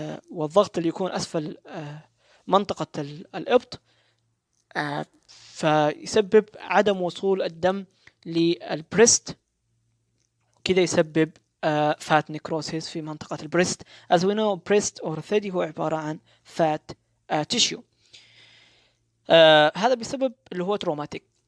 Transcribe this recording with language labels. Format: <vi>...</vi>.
<ar>والضغط اللي يكون أسفل منطقة الإبط، فيسبب عدم وصول الدم للبريست، كذا يسبب فات نيكروسيس في منطقة البريست.</ar> <en>as we know breast or</en> <ar>الثدي هو عبارة عن</ar> <en>fat tissue.</en> <ar>هذا بسبب اللي هو traumatic.</ar>